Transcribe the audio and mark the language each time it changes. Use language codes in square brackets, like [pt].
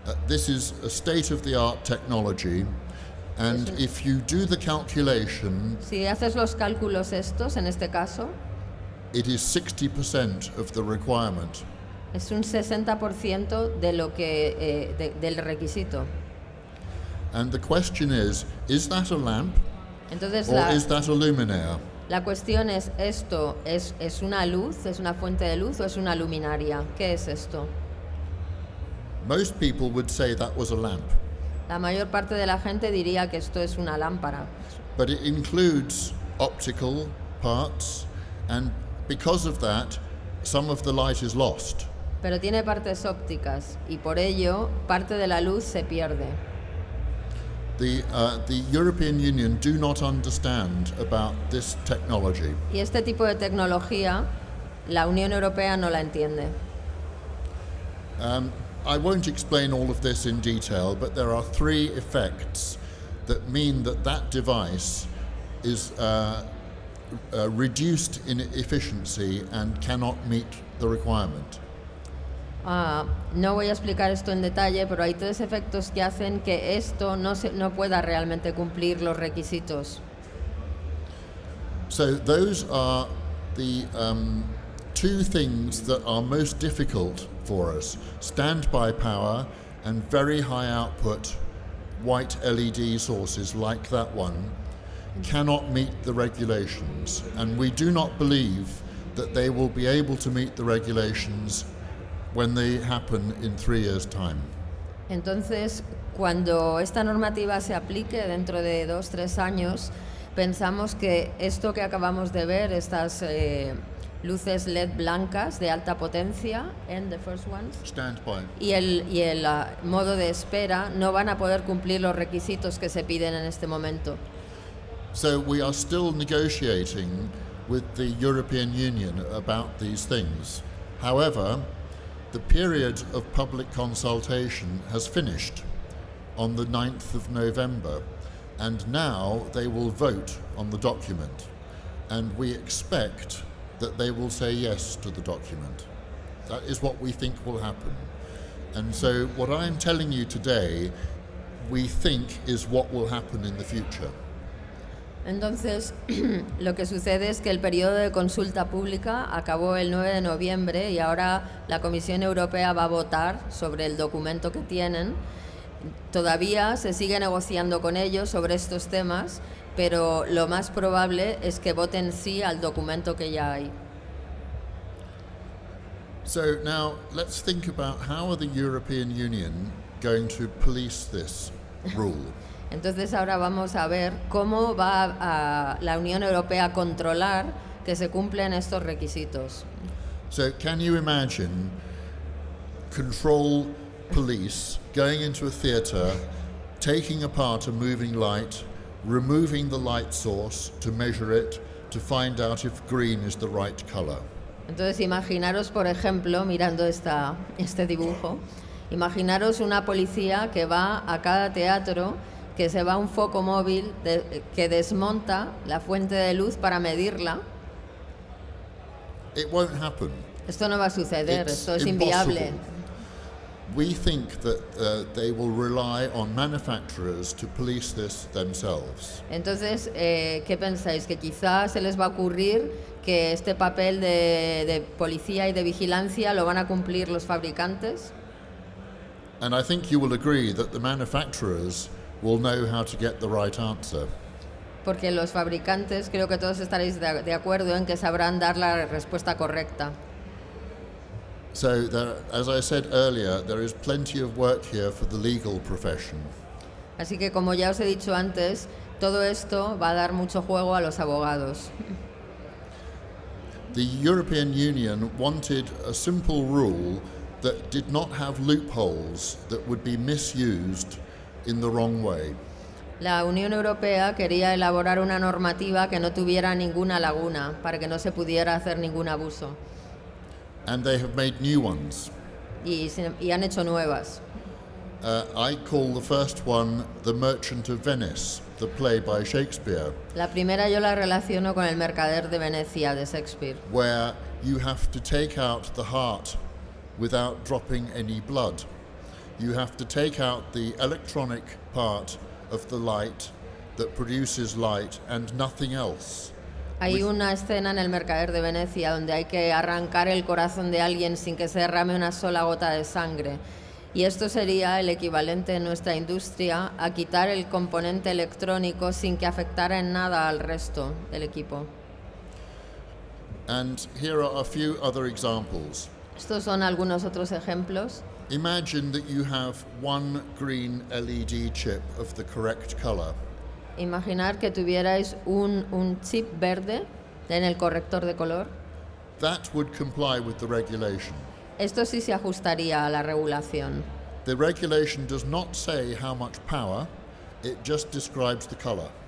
[en] This is a state-of-the-art technology, and if you do the calculation, [es] Si haces los cálculos estos, en este caso, [en] it is 60% of the requirement. [es] es un 60% de lo que del requisito. [en] And the question is that a lamp [es] Entonces [en] or is that a luminaire? [es] la cuestión es, ¿esto es una luz, es una fuente de luz o es una luminaria? ¿Qué es esto? [en] Most people would say that was a lamp, [es] La mayor parte de la gente diría que esto es una lámpara, [en] but it includes optical parts, and because of that, some of the light is lost. [es] pero tiene partes ópticas y por ello parte de la luz se pierde. [en] The European Union do not understand about this technology. [es] Y este tipo de tecnología la Unión Europea no la entiende. [en] I won't explain all of this in detail, but there are three effects that mean that device is reduced in efficiency and cannot meet the requirement. [es] No voy a explicar esto en detalle, pero hay tres efectos que hacen que esto no pueda realmente cumplir los requisitos. [en] So those are the two things that are most difficult for us: standby power and very high output white LED sources like that one cannot meet the regulations, and we do not believe that they will be able to meet the regulations when they happen in 3 years' time. [es] Entonces, cuando esta normativa se aplique dentro de 2-3 años, pensamos que esto que acabamos de ver, estas luces LED blancas de alta potencia, [en] and the first ones, Standby. [es] y el modo de espera no van a poder cumplir los requisitos que se piden en este momento. [en] So we are still negotiating with the European Union about these things. However, the period of public consultation has finished on the 9th of November, and now they will vote on the document, and we expect that they will say yes to the document. That is what we think will happen. And so what I'm telling you today, we think is what will happen in the future. [es] Entonces, lo que sucede es que el periodo de consulta pública acabó el 9 de noviembre y ahora la Comisión Europea va a votar sobre el documento que tienen. Todavía se sigue negociando con ellos sobre estos temas, pero lo más probable es que voten sí al documento que ya hay. [en] So now let's think about how are the European Union going to police this rule. [es] Entonces ahora vamos a ver cómo va a la Unión Europea a controlar que se cumplen estos requisitos. [en] So can you imagine control police going into a theatre, taking apart a moving light, removing the light source to measure it, to find out if green is the right color? [es] Entonces imaginaros, por ejemplo, mirando este dibujo, imaginaros una policía que va a cada teatro, que se va un foco móvil que desmonta la fuente de luz para medirla. [en] It won't happen. [es] Esto no va a suceder, [en] It's [es] esto es inviable. [en] impossible. We think that they will rely on manufacturers to police this themselves. [es] Entonces, ¿qué pensáis? ¿Que quizás se les va a ocurrir que este papel de policía y de vigilancia lo van a cumplir los fabricantes? [en] And I think you will agree that the manufacturers will know how to get the right answer. [es] Porque los fabricantes, creo que todos estaréis de acuerdo en que sabrán dar la respuesta correcta. [en] So, as I said earlier, there is plenty of work here for the legal profession. [es] Así que, como ya os he dicho antes, todo esto va a dar mucho juego a los abogados. [en] The European Union wanted a simple rule that did not have loopholes that would be misused in the wrong way. [es] La Unión Europea quería elaborar una normativa que no tuviera ninguna laguna, para que no se pudiera hacer ningún abuso. [en] And they have made new ones. [es] Y han hecho nuevas. [en] I call the first one The Merchant of Venice, the play by Shakespeare, [es] La primera yo la relaciono con El Mercader de Venecia de Shakespeare, [en] where you have to take out the heart without dropping any blood. You have to take out the electronic part of the light that produces light and nothing else. [es] Hay una escena en El Mercader de Venecia donde hay que arrancar el corazón de alguien sin que se derrame una sola gota de sangre. Y esto sería el equivalente en nuestra industria a quitar el componente electrónico sin que afectara en nada al resto del equipo. [en] And here are a few other examples. [es] Estos son algunos otros ejemplos. [en] Imagine that you have one green LED chip of the correct color. [es] Imaginar que tuvierais un chip verde en el corrector de color. [en] That would comply with the regulation. [es] Esto sí se ajustaría a la regulación. [en] The regulation does not say how much power, it just describes the color.